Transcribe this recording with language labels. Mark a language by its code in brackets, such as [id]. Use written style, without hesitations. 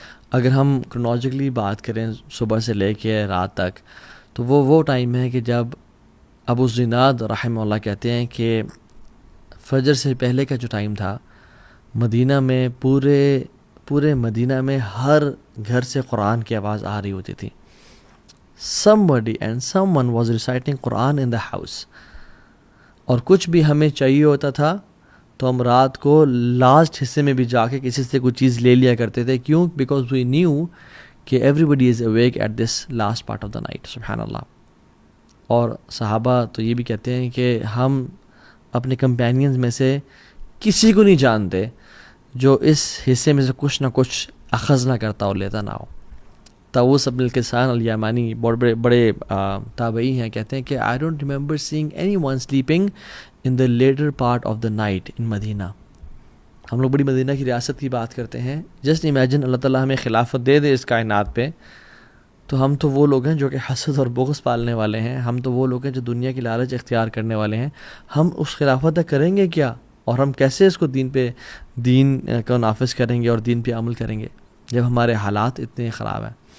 [ur] اگر ہم کرونالوجیکلی بات کریں صبح سے لے کے رات تک، تو وہ ٹائم ہے کہ جب ابو زناد رحمہ اللہ کہتے ہیں کہ فجر سے پہلے کا جو ٹائم تھا، مدینہ میں پورے مدینہ میں ہر گھر سے قرآن کی آواز آ رہی ہوتی تھی. [en] somebody and someone was reciting Quran in the house. [ur] اور کچھ بھی ہمیں چاہیے ہوتا تھا تو ہم رات کو لاسٹ حصے میں بھی جا کے کسی سے کوئی چیز لے لیا کرتے تھے. کیوں؟ [en] Because we knew کہ everybody is awake at this last part of the night. [ur] سبحان اللہ. اور صحابہ تو یہ بھی کہتے ہیں کہ ہم اپنے کمپینینز میں سے کسی کو نہیں جانتے جو اس حصے میں سے کچھ نہ کچھ اخذ نہ کرتا اور لیتا نہ ہو. طاؤوس بن کیسان الیمانی بڑے تابعی ہیں، کہتے ہیں کہ [en] I don't remember seeing anyone sleeping in the later part of the night in Madinah. [ur] ہم لوگ بڑی مدینہ کی ریاست کی بات کرتے ہیں. [en] just imagine [ur] اللہ تعالیٰ ہمیں خلافت دے دے اس کائنات پہ، تو ہم تو وہ لوگ ہیں جو کہ حسد اور بغض پالنے والے ہیں. ہم تو وہ لوگ ہیں جو دنیا کی لالچ اختیار کرنے والے ہیں. ہم اس خلافت تک کریں گے کیا، اور ہم کیسے اس کو دین کو نافذ کریں گے اور دین پہ عمل کریں گے جب ہمارے حالات اتنے خراب ہیں.